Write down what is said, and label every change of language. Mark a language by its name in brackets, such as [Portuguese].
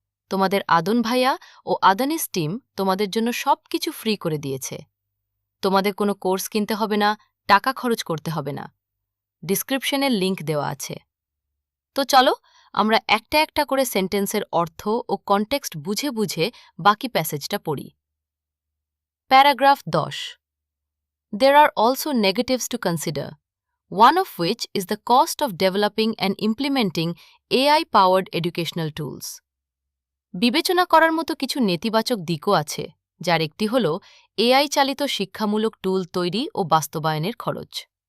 [Bangla] তোমাদের আদন ভাইয়া ও আদানিস টিম তোমাদের জন্য সবকিছু ফ্রি করে দিয়েছে। তোমাদের কোনো কোর্স কিনতে হবে না, টাকা খরচ করতে হবে না। ডিসক্রিপশনের লিংক দেওয়া আছে। তো চলো আমরা একটা একটা করে সেন্টেন্সের অর্থ ও কনটেক্সট বুঝে বুঝে বাকি প্যাসেজটা পড়ি। Paragraph 10। [English] There are also negatives to consider, one of which is the cost of developing and implementing AI-powered educational tools. [Bangla] বিবেচনা করার মতো কিছু নেতিবাচক দিকও আছে, যার একটি হল এআই চালিত শিক্ষামূলক টুল তৈরি ও বাস্তবায়নের খরচ।